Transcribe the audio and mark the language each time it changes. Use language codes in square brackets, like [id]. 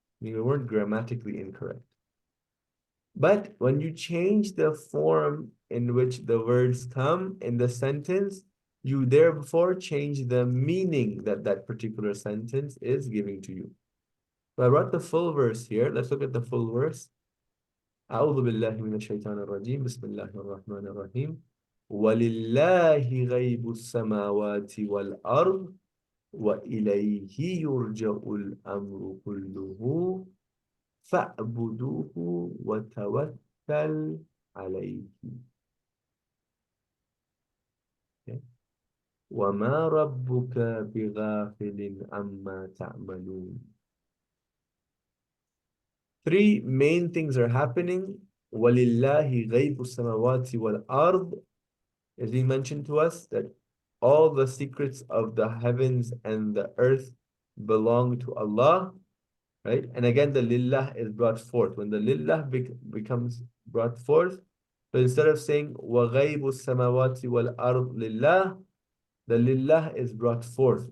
[en] I mean, we weren't grammatically incorrect. But when you change the form in which the words come in the sentence, you therefore change the meaning that that particular sentence is giving to you. So I wrote the full verse here. Let's look at the full verse. [ar] أعوذ بالله من الشيطان الرجيم بسم الله الرحمن الرحيم ولله غيب السماوات والأرض وإليه يرجع الأمر كله فاعبدوه وتوكل عليه. [en] Okay. [ar] وما ربك بغافل عما تعملون. [en] Three main things are happening. [ar] وَلِلَّهِ غَيْبُ السَّمَوَاتِ وَالْأَرْضِ [en] is being mentioned to us that all the secrets of the heavens and the earth belong to Allah, right? And again, the lillah is brought forth. When the lillah becomes brought forth, so instead of saying [ar] وَغَيْبُ السَّمَوَاتِ وَالْأَرْضِ لِلَّهِ, [en] the lillah is brought forth.